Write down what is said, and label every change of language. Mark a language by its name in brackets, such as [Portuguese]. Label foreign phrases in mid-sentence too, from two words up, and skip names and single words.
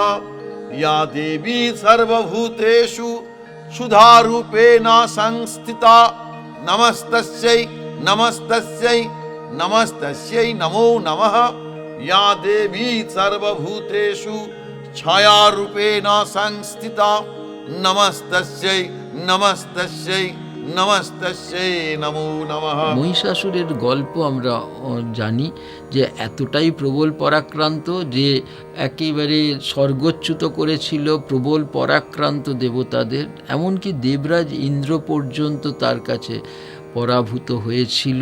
[Sanskrit] ইয়া দেবী সর্বভূতেষু সুধারূপেণ সংস্থিতা নমস্তস্যৈ নমস্তস্যৈ নমস্তস্যৈ নমো নমঃ। ইয়া দেবী সর্বভূতেষু ছায়ারূপেণ সংস্থিতা নমস্তস্যৈ নমস্তস্যৈ নমস্তস্যৈ নমো নমঃ। [Bangla] মহিষাসুরের গল্প আমরা জানি যে এতটাই প্রবল পরাক্রান্ত যে একেবারে স্বর্গচ্যুত করেছিল প্রবল পরাক্রান্ত দেবতাদের, এমনকি দেবরাজ ইন্দ্র পর্যন্ত তার কাছে পরাভূত হয়েছিল।